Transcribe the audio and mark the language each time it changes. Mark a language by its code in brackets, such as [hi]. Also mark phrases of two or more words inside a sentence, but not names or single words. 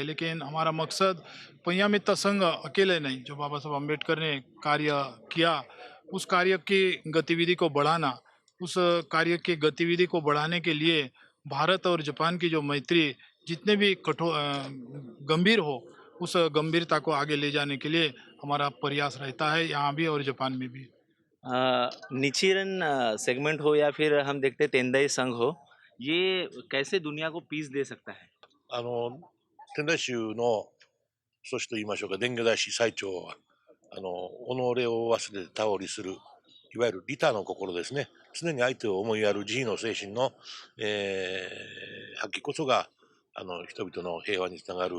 [hi] लेकिन हमारा मकसद पंयामिता संघ अकेले नहीं, जो बाबा साहब अम्बेडकर ने कार्य किया उस कार्य की गतिविधि को बढ़ाना, उस कार्य की गतिविधि को बढ़ाने के लिए भारत और जापान की जो मैत्री जितने भी गंभीर हो, उस गंभीरता को आगे ले जाने के लिए हमारा प्रयास रहता है, यहाँ भी और जापान में भी। निचिरन सेगमेंट हो या फिर हम देखते हैं तेंदाई संघ हो, ये कैसे दुनिया को पीस दे सकता है? [ja] 天台宗の祖師と言いましょうか、伝下大師最長は、己を忘れて他を利する、いわゆる利他の心ですね。常に相手を思いやる慈悲の精神の、発揮こそが、人々の平和につながる。